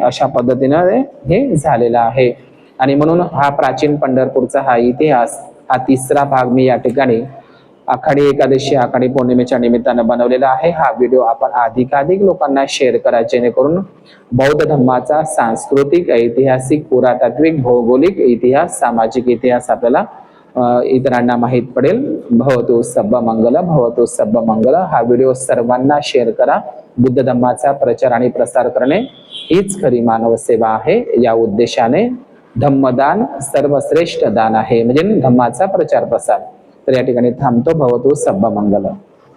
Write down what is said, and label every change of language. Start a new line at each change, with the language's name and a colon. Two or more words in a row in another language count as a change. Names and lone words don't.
Marathi: अशा पद्धतीने हे झालेलं आहे. आणि म्हणून हा प्राचीन पंढरपूरचा हा इतिहास हा तिसरा भाग मी या ठिकाणी आखाडी एकादशी, आखाडी पौर्णिमेच्या निमित्तानं बनवलेला आहे. हा व्हिडिओ आपण अधिकाधिक लोकांना शेअर करा, जेणेकरून बौद्ध धर्माचा सांस्कृतिक, ऐतिहासिक, पुरातात्विक, भौगोलिक इतिहास, सामाजिक इतिहास आपल्याला इतरांना माहित पडेल.
Pali: भवतु सब्ब मंगल, भवतु सब्ब मंगल.
Marathi: हा व्हिडिओ सर्वांना शेअर करा. बुद्ध धर्माचा प्रचार आणि प्रसार करणे हीच खरी मानव सेवा आहे. या उद्देशाने धम्मदान सर्वश्रेष्ठ दान आहे, म्हणजे धम्माचा प्रचार प्रसार. तर या ठिकाणी थांबतो.
Pali: भवतु सब्ब मंगल.